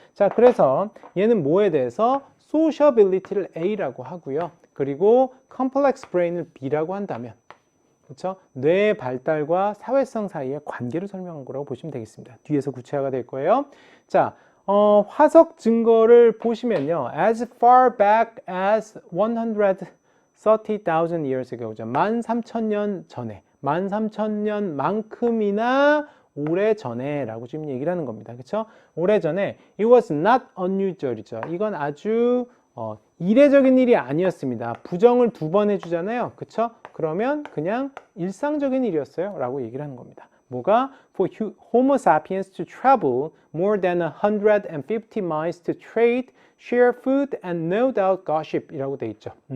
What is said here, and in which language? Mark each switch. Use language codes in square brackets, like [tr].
[ko] 자, 그래서 얘는 뭐에 대해서 sociability를 A라고 하고요. 그리고 complex brain을 B라고 한다면, 그쵸? 뇌의 발달과 사회성 사이의 관계를 설명한 거라고 보시면 되겠습니다. 뒤에서 구체화가 될 거예요. 자, 화석 증거를 보시면요. [en] As far back as 130,000 years ago죠. [ko] 13,000년 전에, 13,000년만큼이나 오래전에 라고 지금 얘기를 하는 겁니다. 그쵸? 오래전에 [en] it was not unusual이죠. [ko] 이건 아주 이례적인 일이 아니었습니다. 부정을 두 번 해주잖아요. 그쵸? 그러면 그냥 일상적인 일이었어요 라고 얘기를 하는 겁니다. 뭐가? [en] For Homo sapiens to travel more than 150 miles to trade, share food, and no doubt gossip [ko] 이라고 돼 있죠.